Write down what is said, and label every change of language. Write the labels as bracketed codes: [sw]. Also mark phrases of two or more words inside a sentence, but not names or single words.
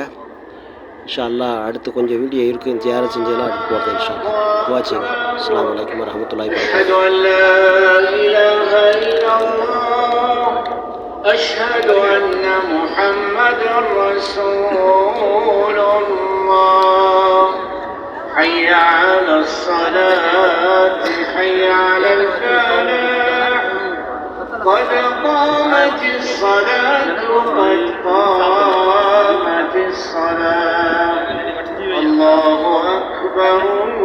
[ar] إن شاء الله [ta] அடுத்து கொஞ்சம் வீடியோ இருக்குது, ஜியாரத் செஞ்சதெல்லாம் அடுத்து போகிறது [ar] إن شاء الله. [ta] துவா செய்யுங்க. [ar] السلام عليكم ورحمة الله أشهد أن محمدا رسول الله حي على الصلاة حي على الفلاح قد قامت الصلاة قد قامت الصلاة الله أكبر